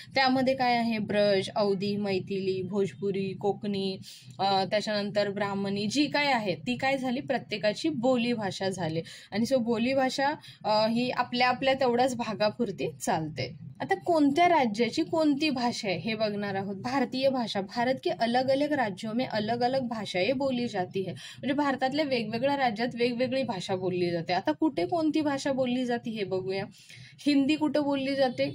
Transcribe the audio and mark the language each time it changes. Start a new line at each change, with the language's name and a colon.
Marathi: त्यामध्ये काय आहे ब्रज, अवधी, मैथिली, भोजपुरी, कोकणी, त्याच्यानंतर ब्राह्मणी जी काय आहे ती काय झाली प्रत्येकाची बोलीभाषा झाली। आणि सो बोलीभाषा ही आपल्या आपल्या तेवढ्याच भागापुरती चालते। आता कोणत्या राज्याची कोणती भाषा आहे हे बघणार आहोत।
Hindi: भारतीय भाषा, भारत के अलग अलग राज्यों में अलग अलग भाषाएं बोली जाती है,
Marathi: म्हणजे भारतातल्या वेगवेगळ्या राज्यात वेगवेगळी भाषा बोलली जाते। आता कुठे कोणती भाषा बोलली जाते हे बघूया। हिंदी कुठे बोलली जाते?